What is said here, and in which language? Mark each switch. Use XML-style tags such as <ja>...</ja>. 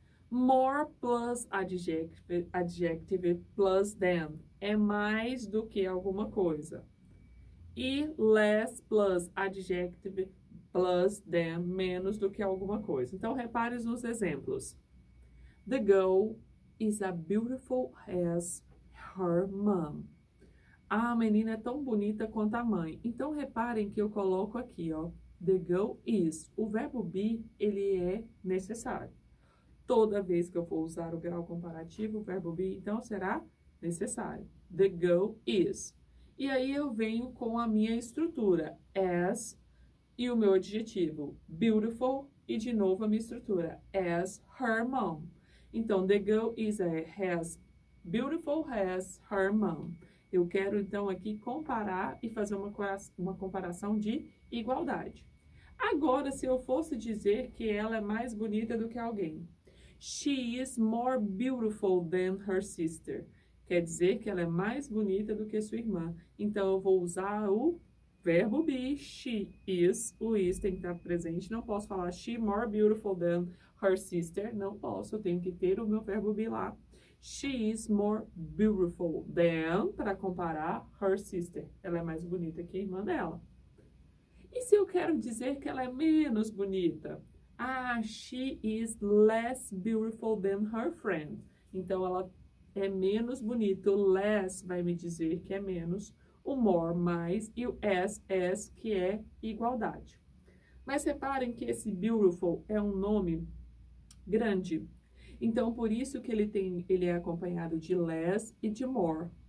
<en>More plus adjective plus than.</en> <pt>É mais do que alguma coisa. E</pt> <en>less plus adjective plus than,</en> <pt>menos do que alguma coisa. Então, repare nos exemplos.</pt> <en>The girl is as beautiful as her mom.</en> <pt>A menina é tão bonita quanto a mãe. Então, reparem que eu coloco aqui, ó.</pt> <en>The girl is.</en> <pt>O verbo be, ele é necessário. Toda vez que eu for usar o grau comparativo, o verbo be, então, será necessário.</pt> <en>The girl is.</en> <pt>E aí, eu venho com a minha estrutura. As e o meu adjetivo, beautiful, e de novo a minha estrutura, as her mom.</pt> <en>Então, the girl is beautiful as her mom.</en> <pt>Eu quero, então, aqui comparar e fazer uma comparação de igualdade. Agora, se eu fosse dizer que ela é mais bonita do que alguém.</pt> <en>She is more beautiful than her sister.</en> <pt>Quer dizer que ela é mais bonita do que sua irmã. Então, eu vou usar o verbo be, she is. O is tem que estar presente. Não posso falar</pt> <en>she more beautiful than her sister.</en> <pt>Não posso, eu tenho que ter o meu verbo be lá.</pt> <en>She is more beautiful than,</en> <pt>para comparar,</pt> <en>her sister.</en> <pt>Ela é mais bonita que a irmã dela. E se eu quero dizer que ela é menos bonita?</pt> <en>Ah, she is less beautiful than her friend.</en> <pt>Então, ela é menos bonita. O less vai me dizer que é menos. O more, mais. E o as, que é igualdade. Mas reparem que esse beautiful é um nome grande. Então, por isso que ele é acompanhado de less e de more.</pt>